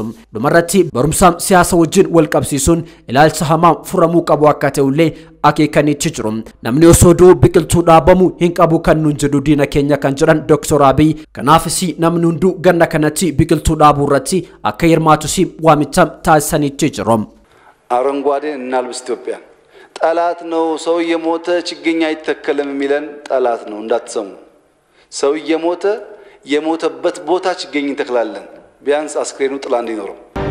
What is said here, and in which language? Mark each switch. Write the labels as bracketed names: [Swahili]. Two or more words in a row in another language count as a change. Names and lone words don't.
[Oromo] Dhumarratti barumsa siyaasa wajjin wal qabsiisuun ilaalcha hamaa furamuu qabu akka ta'ullee akeekanitti jiru. Namni osoo biqiltuu dhaabamuu hin qabu kan nuun jedhu diina keenya kan jedhan Dr. Abiy kanaafis namni hunduu ganna kanatti biqiltuu dhaabuu irratti akka hirmaatus waamicha taasisanitti jiru. [Amharic] አረንጓዴን እናልብስ ኢትዮጵያ ጠላት ነው ሰው እየሞተ ችግኝ አይተከለም የሚለን ጠላት ነው እንዳትሰሙ ሰው እየሞተ የሞተበት ቦታ ችግኝ እንተክላለን ቢያንስ አስክሬኑ ጥላ እንዲኖረው